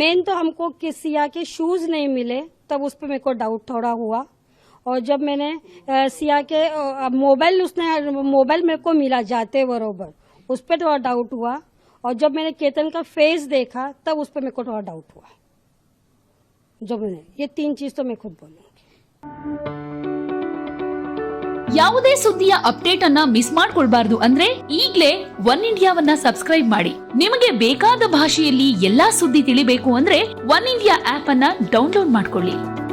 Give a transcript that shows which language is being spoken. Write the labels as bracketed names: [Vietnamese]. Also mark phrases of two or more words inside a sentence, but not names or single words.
[Hindi] मेन तो हमको सिया के शूज नहीं मिले, तब उस पर मेरे को डाउट थोड़ा हुआ। और जब मैंने सिया के मोबाइल मेरे को मिला जाते बरोबर, उस पर थोड़ा डाउट हुआ। और जब मैंने केतन का फेस देखा तब उस पर मेरे को थोड़ा डाउट हुआ। जब मैंने ये 3 चीज तो मैं खुद बोलूंगी। [Kannada] ಯಾವುದೇ ಸುದ್ದಿಯ ಅಪ್ಡೇಟ್ ಅನ್ನ ಮಿಸ್ ಮಾಡ್ಕೊಳ್ಬಾರ್ದು ಅಂದ್ರೆ ಈಗ್ಲೇ ಒನ್ ಇಂಡಿಯಾವನ್ನ ಸಬ್ಸ್ಕ್ರೈಬ್ ಮಾಡಿ. ನಿಮಗೆ ಬೇಕಾದ ಭಾಷೆಯಲ್ಲಿ ಎಲ್ಲಾ ಸುದ್ದಿ ತಿಳಿಬೇಕು ಅಂದ್ರೆ ಒನ್ ಇಂಡಿಯಾ ಆಪ್ ಅನ್ನ ಡೌನ್ಲೋಡ್ ಮಾಡ್ಕೊಳ್ಳಿ.